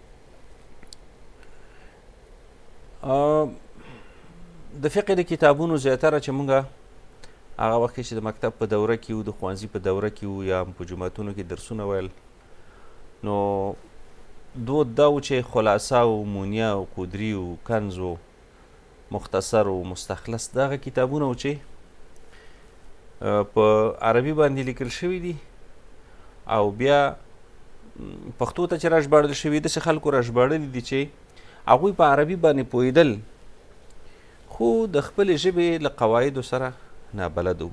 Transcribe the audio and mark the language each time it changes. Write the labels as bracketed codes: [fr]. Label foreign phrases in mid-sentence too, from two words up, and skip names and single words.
[ps] د فقه د کتابونو زیاتره چې مونږ هغه وخت کې چې د مکتب په دوره کې وو، د ښوونځي په دوره کې وو، یا په جوماتونو کې درسونه ویل، نو دود دا و چې خلاصه و، مونیه و، قدري و، کنز و، مختصر و، مستخلص، دغه کتابونه و چې په عربي باندې لیکل شوي دي او بیا پښتو ته چې راژباړل شوي، داسې خلکو راژباړلي دي چې هغوی په عربي باندې پوهېدل خو د خپلې ژبې له قواعدو سره نابلد وو.